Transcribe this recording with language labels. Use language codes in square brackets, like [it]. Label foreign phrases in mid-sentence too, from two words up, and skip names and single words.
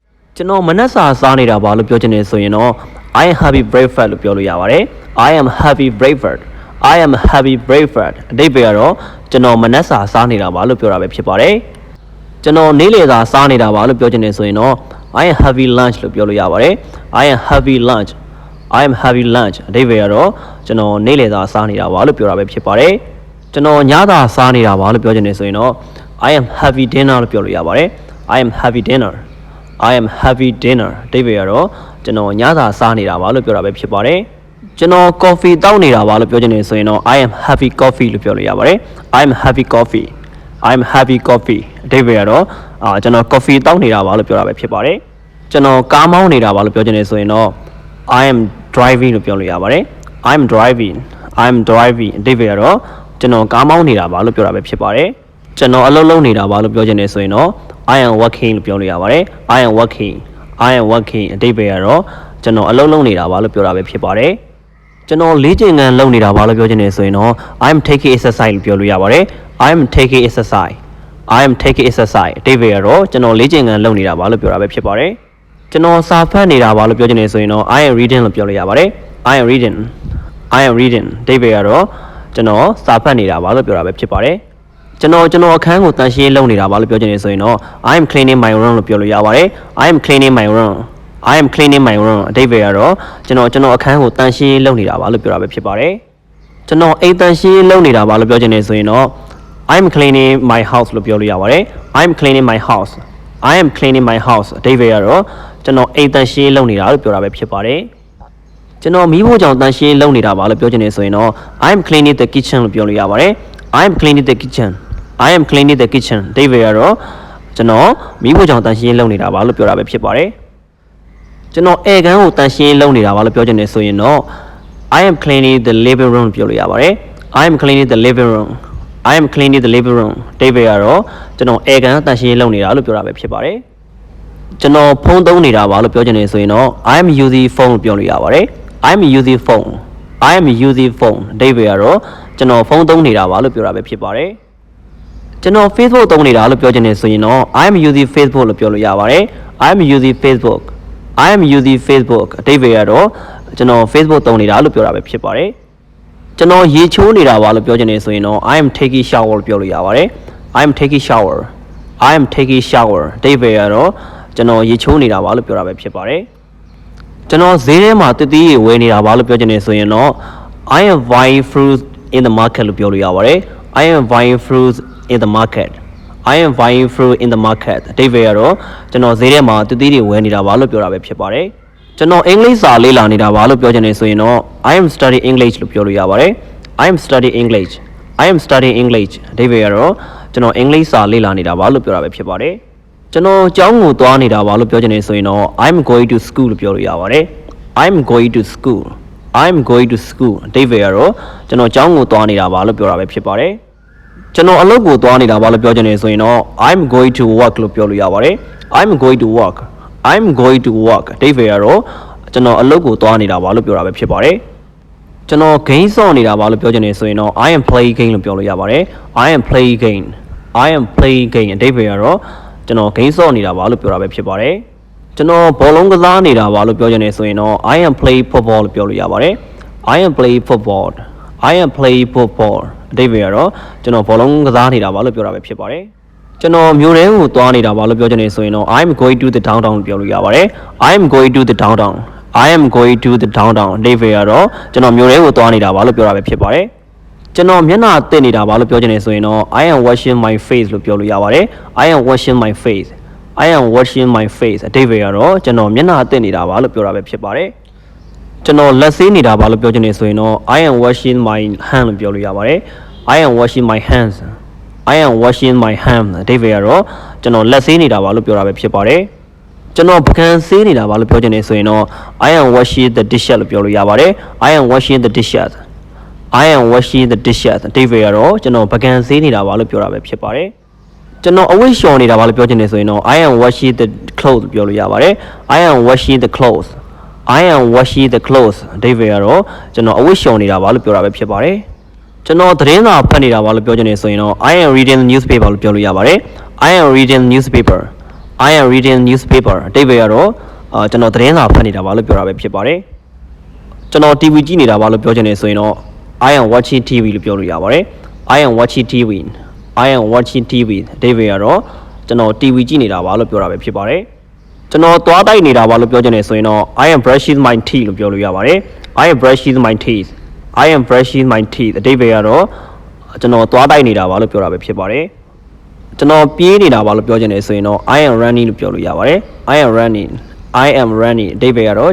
[my] ကျွန်တော်မနက်စာစားနေတာပါလို့ပြောချင်တယ်ဆိုရင်တော့ [en] I am having breakfast [my] လို့ပြောလို့ရပါတယ် [en] I am having breakfast I am having breakfast [my] အဓိပ္ပာယ်ကတော့ကျွန်တော်မနက်စာစားနေတာပါလို့ပြောတာပဲဖြစ်ပါတယ်ကျွန်တော်နေ့လယ်စာစားနေတာပါလို့ပြောချင်တယ်ဆိုရင်တော့ [en] I am having lunch [my] လို့ပြောလို့ရပါတယ် [en] I am having lunch I am having lunch [my] အဓိပ္ပာယ်ကတော့ ကျွန်တော်နေ့လယ်စာစားနေတာပါလို့ပြောတာပဲဖြစ်ပါတယ်ကျွန်တော်ညစာစားနေတာပါလို့ပြောချင်တယ်ဆိုရင်တော့ [en] I am having dinner [my] လို့ပြောလို့ရပါတယ် [en] I am having dinner I am having dinner [my] အဓိပ္ပာယ်ကတော့ကျွန်တော်ညစာစားနေတာပါလို့ပြောတာပဲဖြစ်ပါတယ်ကျွန်တော် coffee တောက်နေတာပါလို့ပြောချင်တယ်ဆိုရင်တော့ [en] I am having coffee [my] လို့ပြောလို့ရပါတယ် [en] I am having coffee I am having coffee [my] အဓိပ္ပာယ်ကတော့ကျွန်တော် coffee တောက်နေတာပါလို့ပြောတာပဲဖြစ်ပါတယ်ကျွန်တော်ကား မောင်းနေတာပါလို့ပြောချင်တယ်ဆိုရင်တော့ [en] I am driving [my] လို့ပြောလို့ရပါတယ် [en] I am driving I am driving [my] အဓိပ္ပာယ်ကတော့ကျွန်တော်ကားမောင်းနေတာပါလို့ပြောတာပဲဖြစ်ပါတယ်ကျွန် တော်အလုပ်လုပ်နေတာပါလို့ပြောချင်တယ်ဆိုရင်တော့ [en] I am working [my] လို့ပြောလို့ရပါတယ် [en] I am working I am working [my] အဓိပ္ပာယ်ကတော့ကျွန်တော်အလုပ်လုပ်နေတာပါလို့ပြောတာပဲဖြစ်ပါတယ်ကျွန်တော်လေ့ကျင့်ခန်းလုပ်နေတာပါလို့ပြောချင်တယ်ဆိုရင်တော့ [en] I am taking exercise [my] လို့ပြောလို့ရပါတယ် [en] I am taking exercise I am taking exercise [my] အဓိပ္ပာယ်ကတော့ကျွန်တော်လေ့ကျင့်ခန်းလုပ်နေတာပါလို့ပြောတာပဲဖြစ်ပါတယ်ကျွန်တော်စာဖတ်နေတာပါလို့ပြောချင်တယ်ဆိုရင်တော့ [en] I am reading [my] လို့ပြောလို့ရပါတယ် [en] I am reading I am reading [my] အဓိပ္ပာယ်ကတော့ကျွန်တော်စာဖတ်နေတာပါလို့ပြောတာပဲဖြစ်ပါတယ်ကျွန်တော်အခန်းကိုတန်ရှင်းလုပ်နေတာပါလို့ပြောချင်တယ်ဆိုရင်တော့ [en] I am cleaning my room [my] လို့ပြောလို့ရပါတယ် [en] I am cleaning my room I am cleaning my [my] room အဓိပ္ပာယ်ကတော့ကျွန်တော်အခန်းကိုတန်ရှင်းလုပ်နေတာပါလို့ပြောတာပဲဖြစ်ပါတယ်ကျွန်တော်အိမ်တန်ရှင်းလုပ်နေတာပါလို့ပြောချင်တယ်ဆိုရင်တော့ [en] I am cleaning my house [my] လို့ပြောလို့ရပါတယ် [en] I am cleaning my house I am cleaning my house [my] အဓိပ္ပာယ်ကတော့ကျွန်တော်အိမ်တန်ရှင်းလုပ်နေတာလို့ပြောတာပဲဖြစ်ပါတယ်ကျွန်တော်မီးဖိုချောင်တန်ရှင်းလုပ်နေတာပါလို့ပြောချင်တယ်ဆိုရင်တော့ [en] I am cleaning the kitchen [my] လို့ပြောလို့ရပါတယ် [en] I am cleaning the kitchen I am cleaning the kitchen [my] အဓိပ္ပာယ်ကတော့ကျွန်တော်မီးဖိုချောင်တန်ရှင်းလုပ်နေတာပါလို့ပြောတာပဲဖြစ်ပါတယ်ကျွန်တော်ဧကန်ကိုတန်ရှင်းလုပ်နေတာပါလို့ပြောချင်တယ်ဆိုရင်တော့ [en] I am cleaning the living room [my] ပြောလို့ရပါတယ် [en] I am cleaning the living room I am cleaning the living room [my] အဓိပ္ပာယ်ကတော့ကျွန်တော်ဧကန်တန်ရှင်းလုပ်နေတာလို့ပြောတာပဲဖြစ်ပါတယ်ကျွန်တော်ဖုန်းသုံးနေတာပါလို့ပြောချင်တယ်ဆိုရင်တော့ [en] I am using phone [my] လို့ပြောလို့ရပါတယ် [en] I am using phone I am using phone [my] အဓိပ္ပာယ်ကတော့ကျွန်တော်ဖုန်းသုံးနေတာပါလို့ပြောတာပဲဖြစ် ပါတယ်ကျွန်တော် Facebook သုံးနေတာလို့ပြောချင်တယ်ဆိုရင်တော့ [en] I am using Facebook [my] လို့ပြောလို့ရပါတယ် [en] I am using Facebook I am using Facebook [my] အဓိပ္ပာယ်ကတော့ကျွန်တော် Facebook သုံးနေတာလို့ပြောတာပဲဖြစ်ပါတယ်ကျွန်တော်ရေချိုးနေတာပါလို့ပြောချင်တယ်ဆိုရင်တော့ [en] I am taking shower [my] လို့ပြောလို့ရပါတယ် [en] I am taking shower I am taking shower [my] အဓိပ္ပာယ်ကတော့ကျွန်တော်ရေချိုးနေတာပါလို့ပြောတာပဲဖြစ်ပါတယ်ကျွန် တော်ဈေးထဲမှာတတိရေဝယ်နေတာပါလို့ပြောချင်တယ်ဆိုရင်တော့ [en] I am buying fruits in the market [my] လို့ပြောလို့ရပါတယ် [en] I am buying fruits in the market I am buying fruit in the market [my] အဓိပ္ပာယ်ကတော့ကျွန်တော်ဈေးထဲမှာတတိတွေဝယ်နေတာပါလို့ပြောတာပဲဖြစ်ပါတယ်ကျွန်တော်အင်္ဂလိပ်စာလေ့လာနေတာပါလို့ပြောချင်တယ်ဆိုရင်တော့ [en] I am studying English [my] လို့ပြောလို့ရပါတယ် [en] I am studying English I am studying English [my] အဓိပ္ပာယ်ကတော့ကျွန်တော်အင်္ဂလိပ်စာလေ့လာနေတာပါလို့ပြောတာပဲဖြစ်ပါတယ်ကျွန်တော်ကျောင်းကိုသွားနေတာပါလို့ပြောချ င်တယ်ဆိုရင်တော့ [en] I am going to school [my] လို့ပြောလို့ရပါတယ် [en] I am going to school I am going to school [my] အဓိပ္ပာယ်ကတော့ကျွန်တော်ကျောင်းကိုသွားနေတာပါလို့ပြောတာပဲဖြစ်ပါတယ်ကျွန်တော်အလုပ်ကိုသွားနေတာပါလို့ပြောချင်တယ်ဆိုရင်တော့ [en] I am going to work [my] လို့ပြောလို့ရပါတယ် [en] I am going to work I am going to work [my] အဓိပ္ပာယ်ကတော့ကျွန်တော်အလုပ်ကိုသွားနေတာပါလို့ ပြောတာပဲဖြစ်ပါတယ်ကျွန်တော် game ဆော့နေတာပါလို့ပြောချင်တယ်ဆိုရင်တော့ [en] I am playing game [my] လို့ပြောလို့ရပါတယ် [en] I am playing game I am playing game [my] အဓိပ္ပာယ်ကတော့ကျွန်တော် game ဆော့နေတာပါလို့ပြောတာပဲဖြစ်ပါတယ်ကျွန်တော်ဘောလုံးကစားနေတာပါလို့ပြောချင်တယ်ဆိုရင်တော့ [en] I am playing football [my] လို့ပြောလို့ရပါတယ် [en] I am playing football I am playing football [my] အဓိပ္ပာယ်ကတော့ကျွန်တော်ဘောလုံးကစားနေတာပါလို့ပြောတာပဲဖြစ်ပါတယ်ကျွန်တော်မြို့ထဲကိုသွားနေတာပါလို့ပြောချင်တယ်ဆိုရင်တော့ [en] I am going to the downtown [my] လို့ပြော လို့ရပါတယ် [en] I am going to the downtown I am going to the downtown [my] အဓိပ္ပာယ်ကတော့ကျွန်တော်မြို့ထဲကိုသွားနေတာပါလို့ပြောတာပဲဖြစ်ပါတယ်ကျွန်တော်မျက်နှာတက်နေတာ ပါလို့ပြောချင်တယ်ဆိုရင်တော့ [en] I am washing my face [my] လို့ပြောလို့ရပါတယ် [en] I am washing my face I am washing my face [my] အဓိပ္ပာယ်ကတော့ကျွန်တော်မျက်နှာတက်နေတာပါလို့ပြောတာပဲဖြစ်ပါတယ်ကျွန်တော်လက်ဆေးနေတာပါလို့ပြောချင်တယ်ဆိုရင်တော့ [en] I am washing my hand [my] လို့ပြောလို့ရပါတယ် [en] I am washing my hands I am washing my hands [my] အဓိပ္ပာယ်ကတော့ကျွန်တော်လက်ဆေးနေတာပါလို့ပြောတာပဲဖြစ်ပါတယ်ကျွန်တော်ပကံဆေးနေတာပါလို့ပြောချင်တယ်ဆိုရင်တော့ [en] I am washing the dishes [my] လို့ပြောလို့ရပါတယ် [en] I am washing the dishes I am washing the dishes [my] အဓိပ္ပာယ်ကတော့ကျွန်တော်ပကံဆေးနေတာပါလို့ပြောတာပဲဖြစ်ပါတယ်ကျွန်တော်အဝတ်လျှော်နေတာပါလို့ပြောချင်တယ်ဆိုရင်တော့ [en] I am washing the clothes [my] ပြောလို့ရပါတယ် [en] I am washing the clothes I am washing the clothes [my] အဓိပ္ပာယ်ကတော့ကျွန်တော်အဝတ်လျှော်နေတာပါလို့ပြောတာပဲဖြစ်ပါတယ်ကျွန်တော်သတင်းစာဖတ်နေတာပါလို့ပြောချင်တယ်ဆိုရင်တော့ [en] I am reading the newspaper [my] လို့ပြောလို့ရပါတယ် [en] I am reading the newspaper I am reading newspaper [my] အတိတ်ပဲကတော့ကျွန်တော်သတင်းစာဖတ်နေတာပါလို့ပြောတာပဲဖြစ်ပါတယ်ကျွန်တော် TV ကြည့်နေတာပါလို့ပြောချင်တယ်ဆိုရင်တော့ [en] I am watching TV [my] လို့ပြောလို့ရပါတယ် [en] I am watching TV I am watching TV [my] အတိတ်ပဲကတော့ကျွန်တော် TV ကြည့်နေတာပါလို့ပြောတာပဲဖြစ်ပါတယ်ကျွန်တော်သွားတိုက်နေတာပါလို့ပြောချင်တယ်ဆိုရင်တော့ [en] I am brushing my teeth [my] လို့ပြောလို့ရပါတယ် [en] I am brushing my teeth I am brushing my teeth [my] အတိတ်ပဲကတော့ကျွန်တော်သွားတိုက်နေတာပါလို့ပြောတာပဲဖြစ်ပါတယ်ကျွန်တော်ပြေးနေတာပါလို့ပြောချင်တယ်ဆိုရင်တော့ [en] I am running [my] လို့ပြောလို့ရပါတယ် [en] I am running I am running [my] အတိတ်ပဲကတော့